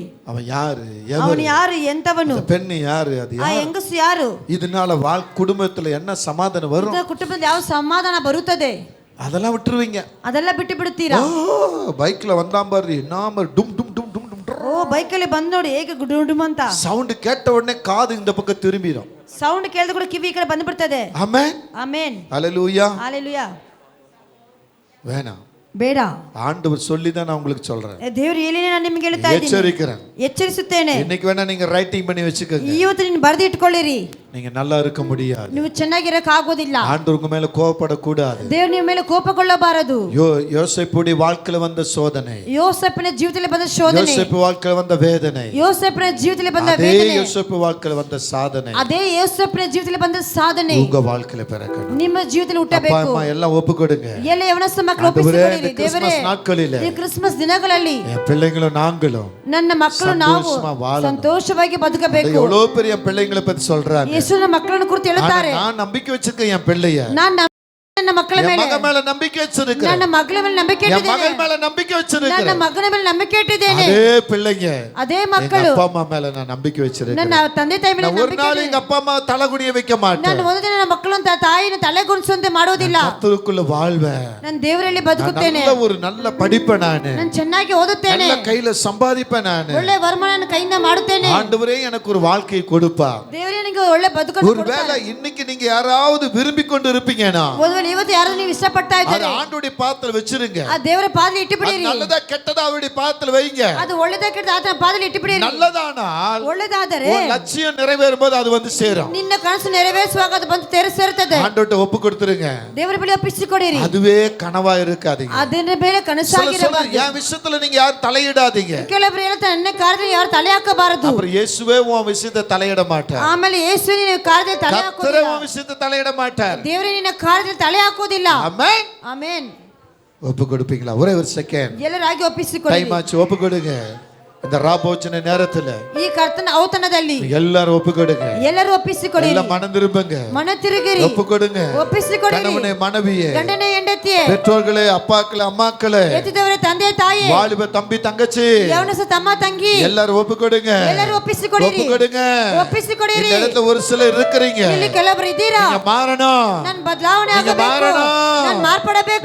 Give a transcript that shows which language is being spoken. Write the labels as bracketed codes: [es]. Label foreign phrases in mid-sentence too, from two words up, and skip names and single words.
[ta] அவன் யாரு? [kn] ಅವನು ಯಾರು? ಎಂತವನು? [ta] அந்த பெண் யாரு? அது [kn] ಆ [ta] யாரு? [kn] ಹೆಂಗಸು ಯಾರು? [ta] இதனால குடும்பத்துல என்ன சமாதானம் வரும்? [kn] ಇದರ ಕುಟುಂಬದಲ್ಲಿ ಯಾವ ಸಮಾಧಾನ ಬರುತ್ತದೆ? [ta] அதெல்லாம் விட்டுருவீங்க. [kn] ಅದೆಲ್ಲ ಬಿಟ್ಟು ಬಿಡುತ್ತೀರಾ? [ta] பைக்ல வந்தான் பாரு, நாம டும் டும் டும் டும் டும். [kn] ಓ ಬೈಕಲ್ಲಿ ಬಂದ್ ನೋಡಿ ಹೇಗೆ ಗುಡುಗುಡುಮ್ ಅಂತ [ta] சவுண்ட் கேட்ட உடனே காது இந்த பக்கம் திரும்பிடும். [kn] ಸೌಂಡ್ ಕೇಳಿದ ಕೂಡ ಕಿವಿ ಈ ಕಡೆ ಬಂದು ಬಿಡ್ತದೆ. [ta] ஆமென். [kn] ಆಮೆನ್. [ta] ஹalleluya. ஹalleluya. வேணாம். [kn] ಬೇಡ. [ta] ஆண்டவர் சொல்லி தான் நான் உங்களுக்கு சொல்றேன். [kn] ದೇವರು ಹೇಳಿನೇ ನಾನು ನಿಮಗೆ ಹೇಳ್ತಾ ಇದ್ದೀನಿ. [ta] எச்சரிக்கிறேன். [kn] ಎಚ್ಚರಿಸುತ್ತೇನೆ. [ta] இன்னைக்கு வேணா நீங்க ரைட்டிங் பண்ணி வச்சுக்கோங்க. [kn] ಇವತ್ತು ನೀನು ಬರೆದು ಇಟ್ಕೊಳ್ಳಿರಿ. [ta] நீங்க நல்லா இருக்க முடியாது. [kn] ನೀವು ಚೆನ್ನಾಗಿರಕ್ಕೆ ಆಗೋದಿಲ್ಲ. [ta] ஆண்டவர் உங்க மேல கோபப்படக்கூடாது. [kn] ದೇವರು ನಿಮ್ಮ ಮೇಲೆ ಕೋಪಗೊಳ್ಳಬಾರದು. [ta] யோசேப்புடைய வாழ்க்கையில வந்த சோதனை, [kn] ಯೋಸೇಫನ ಜೀವಿತದಲ್ಲಿ ಬಂದ ಶೋಧನೆ, [ta] யோசேப்பு வாழ்க்கையில வந்த வேதனை, [kn] ಯೋಸೇಫನ ಜೀವಿತದಲ್ಲಿ ಬಂದ [ta] அதே [kn] ವೇದನೆ, [ta] யோசேப்பு வாழ்க்கையில வந்த சாதனை [kn] ಅದೇ ಯೋಸೇಫನ ಜೀವಿತದಲ್ಲಿ ಬಂದ ಸಾಧನೆ [ta] உங்க வாழ்க்கையில பிறக்கணும். [kn] ನಿಮ್ಮ ಜೀವಿತದಲ್ಲಿ [ta] அப்பா [kn] ಹುಟ್ಟಬೇಕು. [ta] அம்மா எல்லாம் ஒப்பு கொடுங்க. [kn] ಎಲ್ಲ ಯವನಸ್ಥ ಮಕ್ಕಳು ಒಪ್ಪಿಸಿಕೊಳ್ಳಿರಿ. ದೇವರೇ, [ta] கிறிஸ்மஸ் நாட்களிலே, [kn] ಈ ಕ್ರಿಸ್ಮಸ್ ದಿನಗಳಲ್ಲಿ [ta] என் பிள்ளைங்களும் நாங்களும் [kn] ನನ್ನ ಮಕ್ಕಳು ನಾವು [ta] சந்தோஷமா வாழணும். [kn] ಸಂತೋಷವಾಗಿ ಬದುಕಬೇಕು. [ta] எவ்வளவு பெரிய பிள்ளைங்களை பத்தி சொல்றாங்க. [kn] ಯೇಸುವಿನ ಮಕ್ಕಳನ್ನು ಕುರಿತು ಹೇಳುತ್ತಾರೆ. [ta] நான் நம்பிக்கை வச்சிருக்கேன் என் பிள்ளைய. [kn] ನಾನು ನನ್ನ ಮಕ್ಕಳ [ta] என் [kn] ಮೇಲೆ [ta] மகன் மேல நம்பிக்கை வச்சிருக்கிறேன். [kn] ನನ್ನ ಮಗಳ ಮೇಲೆ ನಂಬಿಕೆ [ta] என் [kn] ಇಟ್ಟಿದ್ದೇನೆ. [ta] மகள் மேல நம்பிக்கை [kn] ನನ್ನ [ta] வச்சிருக்கிறேன். [kn] ಮಗನ ಮೇಲೆ ನಂಬಿಕೆ ಇಟ್ಟಿದ್ದೇನೆ. [ta] அதே பிள்ளைங்க [kn] ಅದೇ [ta] எங்க [kn] ಮಕ್ಕಳು [ta] அப்பா அம்மா மேல நான் நம்பிக்கை [kn] ನನ್ನ [ta] வச்சிருக்கிறேன். [kn] ತಂದೆ ತಾಯಿ ಮೇಲೆ [ta] நான் ஒரு [kn] ನಂಬಿಕೆ [ta] நாள் [kn] ಇಟ್ಟಿದ್ದೇನೆ. [ta] எங்க அப்பா அம்மா தலைகுனிய வைக்க மாட்டேன். [kn] ನಾನು ಒಂದು ದಿನ ನನ್ನ ಮಕ್ಕಳನ್ನು ತಾಯಿನ ತಲೆಗುಣಿಸುವಂತೆ ಮಾಡೋದಿಲ್ಲ. [ta] கர்த்தருக்குள்ள வாழ்வேன். [kn] ನಾನು ದೇವರಲ್ಲಿ ಬದುಕುತ್ತೇನೆ. [ta] நல்ல ஒரு நல்ல படிப்பேன் நானு. [kn] ನಾನು ಚೆನ್ನಾಗಿ ಓದುತ್ತೇನೆ. [ta] நல்ல கையில சம்பாதிப்பேன் நானு. [kn] ಒಳ್ಳೆ ವರಮಾನ ಕೈಯಿಂದ ಮಾಡುತ್ತೇನೆ. [ta] ஆண்டவரே எனக்கு ஒரு வாழ்க்கையை கொடுப்பா. [kn] ದೇವರೇ ನನಗೆ ಒಳ್ಳೆ ಬದುಕನ್ನು [ta] ஒருவேளை [kn] ಕೊಡುತ್ತಾರೆ. [ta] இன்னைக்கு நீங்க யாராவது விரும்பி கொண்டு இருப்பீங்கன்னா [kn] ಒಂದ್ವೇಳೆ ಇವತ್ತು ಯಾರು ನೀವು ಇಷ್ಟಪಡ್ತಾ [ta] அது [kn] ಇದ್ದಾರೆ [ta] ஆண்டவருடைய பாதத்துல வச்சிருங்க. [kn] ಆ ದೇವರ ಪಾದದಲ್ಲಿ [ta] அது [kn] ಇಟ್ಟುಬಿಡಿರಿ. [ta] நல்லதா கெட்டதா அவருடைய பாதத்துல வைங்க. [kn] ಅದು ಒಳ್ಳೆದಾ ಕೆಟ್ಟದಾ ಆತನ ಪಾದದಲ್ಲಿ ಇಟ್ಟುಬಿಡಿರಿ. [ta] நல்லதானால் [kn] ಒಳ್ಳೆದಾದರೆ [ta] உன் லட்சியம் நிறைவேறும்போது அது வந்து சேரும். [kn] ನಿನ್ನ ಕನಸು ನೆರವೇರಿಸುವಾಗ ಅದು ಬಂದು ಸೇರುತ್ತದೆ. [ta] ஆண்டவர்ட்ட ஒப்பு கொடுத்துருங்க. [kn] ದೇವರ ಬಳಿ ಒಪ್ಪಿಸಿಕೊಡಿರಿ. [ta] அதுவே கனவா இருக்காதீங்க. [kn] ಅದರ ಮೇಲೆ ಕನಸಾಗಿರಬಾರದು. [ta] என் விஷயத்துல நீங்க யாரும் தலையிடாதீங்க. [kn] ಕೆಲವರು ಹೇಳ್ತಾರೆ ನನ್ನ ಕಾರ್ಯದಲ್ಲಿ ಯಾರು ತಲೆ ಹಾಕಬಾರದು. [ta] அப்புறம் இயேசுவே உன் விஷயத்தை தலையிட மாட்டார். [kn] ಆಮೇಲೆ ಯೇಸುವಿನ ನಿನ್ನ ಕಾರ್ಯದಲ್ಲಿ ತಲೆ [ta] கர்த்தரே [kn] ಹಾಕೋದಿಲ್ಲ. [ta] உன் விஷயத்தை தலையிட மாட்டார். [kn] ದೇವರೇ ನಿನ್ನ ಕಾರ್ಯದಲ್ಲಿ ತಲೆ ಹಾಕೋದಿಲ್ಲ. [ta] ஆமென். [kn] ಆಮೆನ್. [ta] ஒப்பு கொடுப்பீங்களா? ஒரே ஒரு செகண்ட் [kn] ಎಲ್ಲರಾಗಿ ಒಪ್ಪಿಸಿಕೊಡಿ. [ta] டைம் ஆச்சு. ஒப்பு கொடுங்க. இந்த ராபோச்சன நேரத்துல [kn] ಈ ಕರ್ತನ ಔತಣದಲ್ಲಿ [ta] எல்லாரும் ஒப்பு கொடுங்க. [kn] ಎಲ್ಲರೂ ಒಪ್ಪಿಸಿಕೊಡಿ. [ta] எல்லாம் மனம் திரும்புங்க. [kn] ಮನ ತಿರುಗಿರಿ. [ta] ஒப்பு கொடுங்க. [kn] ಒಪ್ಪಿಸಿಕೊಡಿ. [ta] கணவனே மனைவியே, [kn] ಗಂಡನೇ ಹೆಂಡತಿಯೇ, [ta] பெற்றோர்களே, அப்பாக்களே, அம்மாக்களே, [kn] ಎತ್ತಿದವರೇ, ತಂದೆ ತಾಯಿ, [ta] வாலிப தம்பி தங்கச்சி, [kn] ಯವನಸ ತಮ್ಮ ತಂಗಿ, [ta] எல்லாரும் ஒப்பு கொடுங்க. [kn] ಎಲ್ಲರೂ ಒಪ್ಪಿಸಿಕೊಡಿರಿ. [ta] ஒப்பு கொடுங்க. [kn] ಒಪ್ಪಿಸಿಕೊಡಿರಿ. [ta] இந்த இடத்துல ஒரு சிலர் இருக்கிறீங்க. [kn] ಇಲ್ಲಿ ಕೆಲವರು ಇದ್ದೀರಾ. [ta] நீங்க மாறணும். [kn] ನಾನು ಬದಲಾವಣೆ [ta] நீங்க [kn] ಆಗಬೇಕು. [ta] மாறணும். [kn] ನಾನು ಮಾರ್ಪಡಬೇಕು.